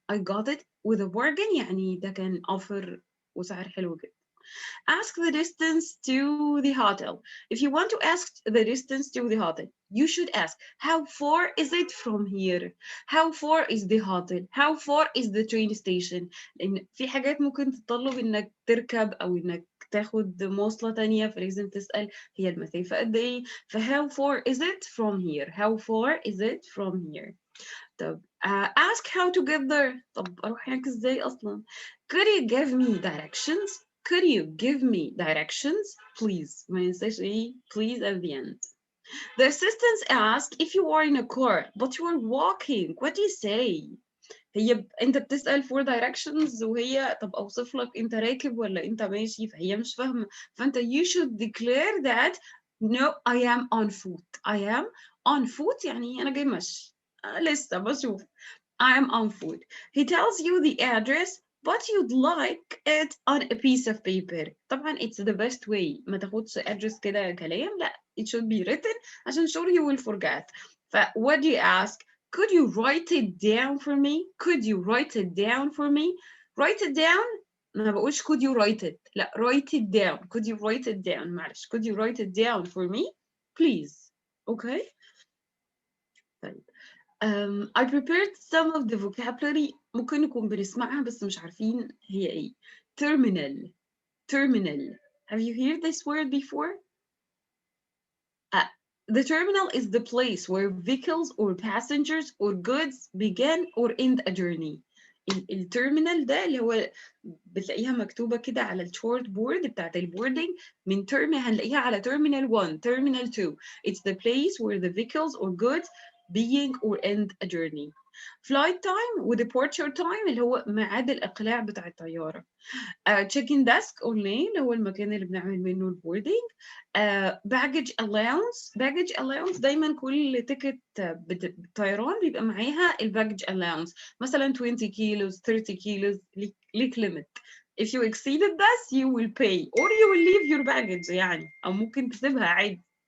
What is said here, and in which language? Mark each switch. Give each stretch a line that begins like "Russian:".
English: I got it with a bargain
Arabic: يعني ده كان offer وسعر حلو جدا.
English: Ask the distance to the hotel. If you want to ask the distance to the hotel, you should ask how far is it from here? How far is the hotel? How far is the train station?
Arabic: لأن في حاجات ممكن تتطلب إنك تركب أو إنك تاخد مواصلة تانية فلازم تسأل هي المسافة قد إيه؟ ف
English: how far is it from here? How far is it from here?
Arabic: طب
English: ask how to get there.
Arabic: طب أروح هناك إزاي أصلا؟
English: Could you give me directions? Could you give me directions? Please.
Arabic: ما ننساش إيه؟
English: Please at the end. The assistants ask if you are in a car but you are walking. What do you say?
Arabic: انت بتسأل
English: for directions
Arabic: وهي طب اوصف لك انت راكب ولا انت ماشي فهي مش فاهمة فانت
English: you should declare that no I am on foot. I am on foot
Arabic: يعني انا جاي ماشي لسه بشوف.
English: I am on foot. He tells you the address but you'd like it on a piece of paper.
Arabic: طبعا
English: it's the best way.
Arabic: ما تاخدش
English: address
Arabic: كده كلام لا
English: it should be written
Arabic: عشان
English: sure you will forget. what do you ask? Could you write it down for me? Could you write it down for me? Write it down
Arabic: ما بقولش
English: could you write it
Arabic: لا
English: write it down. Could you write it down
Arabic: معلش
English: could you write it down for me please. Okay.
Arabic: طيب
English: I prepared some of the vocabulary
Arabic: ممكن نكون بنسمعها بس مش عارفين هي ايه.
English: Terminal. Have you heard this word before? The terminal is the place where vehicles or passengers or goods begin or end a journey.
Arabic: التيرمينال ده اللي هو بتلاقيها مكتوبة كده على الشورت بورد بتاعت البوردنج من هنلاقيها على
English: terminal 1, terminal 2. It's the place where the vehicles or goods begin or end a journey. Flight time
Arabic: و
English: departure time
Arabic: اللي هو ميعاد الإقلاع بتاع الطيارة.
English: check-in desk or lane
Arabic: اللي هو المكان اللي بنعمل منه البوردنج.
English: baggage allowance
Arabic: دايما كل تيكت بالطيران بيبقى معاها الباجج allowance. مثلا
English: 20 kilos 30 kilos
Arabic: ليك limit.
English: If you exceeded this you will pay or you will leave your baggage
Arabic: يعني أو ممكن تسيبها عادي.